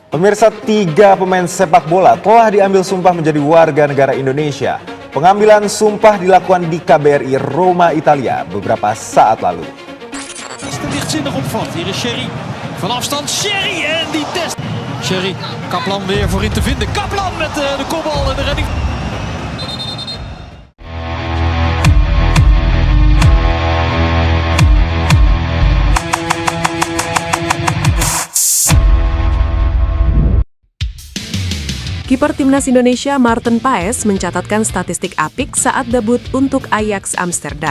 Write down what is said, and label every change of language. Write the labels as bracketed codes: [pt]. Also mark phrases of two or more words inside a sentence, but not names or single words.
[id] Pemirsa, 3 pemain sepak bola telah diambil sumpah menjadi warga negara Indonesia. Pengambilan sumpah dilakukan di KBRI Roma, Italia beberapa saat lalu. [nl] Te lichtzinnig opvat. Hier is Sherry. Van afstand Sherry en die test. Sherry, Kaplan weer voorin te vinden. Kaplan met de kopbal en de redding. [id] Kiper Timnas Indonesia Maarten Paes mencatatkan statistik apik saat debut untuk Ajax Amsterdam.